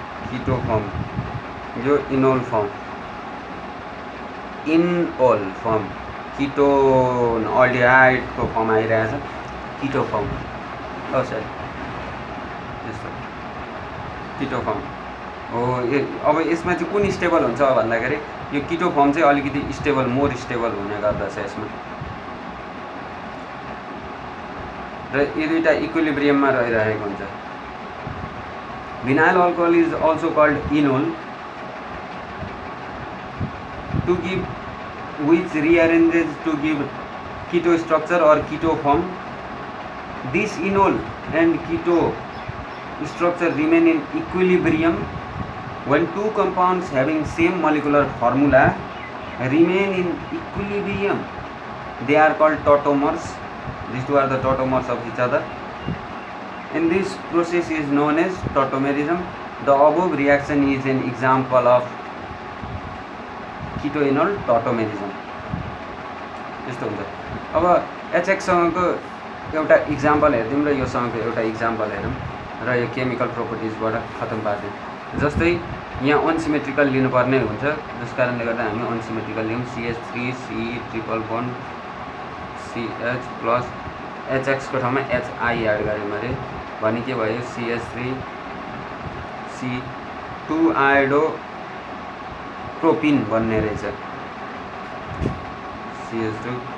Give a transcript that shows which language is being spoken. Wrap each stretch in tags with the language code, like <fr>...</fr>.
<ne>किटो फर्म यो enol form, इनओल form ketone अल्डिहाइडको form आइरहेछ, किटो फर्म हो सर यस्तो किटो फर्म हो। अब यसमा चाहिँ कुन स्टेबल हुन्छ भन्दाखेरि यो किटो फर्म चाहिँ अलिकति स्टेबल, मोर स्टेबल हुने गर्दछ यसमा, र यो दुईटा इक्विलिब्रियममा रहिरहेको हुन्छ।</ne> <en>Vinyl alcohol is also called enol to give, which rearranges to give keto structure or keto form. This enol and keto structure remain in equilibrium when two compounds having same molecular formula remain in equilibrium. They are called tautomers. These two are the tautomers of each other, and this process is known as tautomerism. The above reaction is an example of keto-enol tautomerism.</en> <ne>यस्तो हुन्छ। अब HX सँगको एउटा example हेर्दिउँ र यो सँगको एउटा example हेरौँ र यो केमिकल प्रोपर्टिजबाट खतम पार्दिउँ। जस्तै यहाँ अनसिमेट्रिकल लिनुपर्ने हुन्छ, जस कारणले गर्दा हामी अनसिमेट्रिकल लियौँ। CH3 C triple bond CH plus HX को ठाउँमा HI एड गरेँ मैले भने के भयो, CH3 C 2 आइडो प्रोपिन बन्ने रहेछ CH2।</ne>